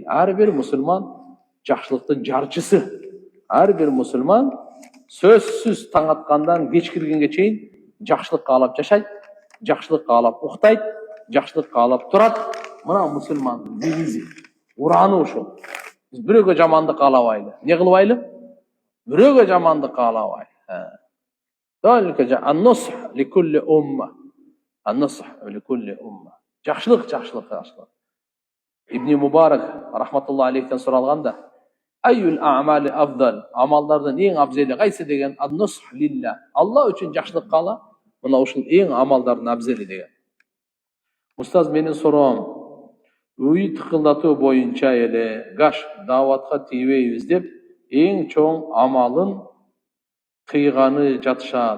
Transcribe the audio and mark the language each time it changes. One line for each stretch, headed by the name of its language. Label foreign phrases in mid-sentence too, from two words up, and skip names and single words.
Kyrgyz: Ар бир мусулман жакшылыктын жарчысы. Ар бир мусулман сөзсүз таң аткандан кеч киргенге чейин жакшылык каалап жашайт, жакшылык каалап уктайт, жакшылык каалап турат. Мына мусулмандын девизи, ураны ушул. Биз бирөөгө жамандык каалабайлы. Не кылбайлы? Бирөөгө жамандык каалабайлы.
Arabic: ذلك النصح لكل أمة. النصح لكل أمة.
Kyrgyz: Жакшылык. Ибн Мубарак
Arabic: رحمة الله عليه-тен
Kyrgyz: суралганда,
Arabic: أي الأعمال أفضل,
Kyrgyz: амалдардын эң абзели кайсы деген,
Arabic: النصح لله,
Kyrgyz: Алла үчүн жакшылык каала, мына ушул эң амалдардын абзели деген. Устаз, менин суроом, үй тыкылдатуу боюнча эле гаш дааватка тийбейбиз деп эң чоң амалын кыйганы жатышат.